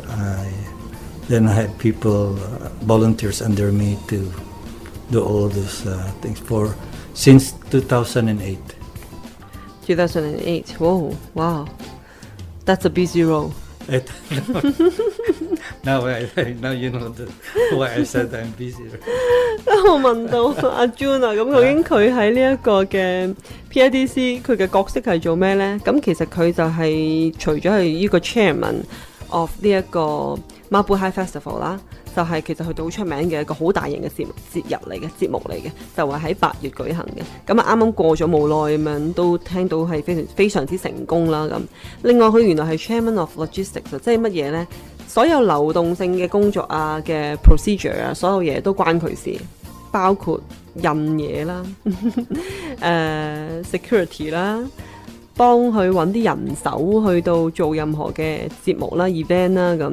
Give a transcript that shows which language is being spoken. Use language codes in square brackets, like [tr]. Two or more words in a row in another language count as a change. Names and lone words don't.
[en] Then I had people, volunteers under me to do all those things since 2008. 2008. Whoa, wow. That's a busy role. Now you know why I said I'm busy. [yue] 我問到阿 June 啊，咁究竟佢喺呢一個嘅 PIDC 佢嘅角色係做咩呢？咁其實佢就係除咗係呢個 [en] chairman of [yue] 呢一個 Mabuhay Festival 啦，就係其實佢哋好出名嘅一個好大型嘅節目嚟嘅，就係喺8月舉行嘅。咁啊啱啱過咗冇耐咁樣，都聽到係非常之成功啦咁。另外佢原來係 [en] Chairman of Logistics， [yue] 即係乜嘢呢？所有流動性嘅工作啊嘅 procedure 啊，所有嘢都關佢事，包括印嘢啦security 啦，幫佢揾啲人手去到做任何嘅節目啦 event 啦咁。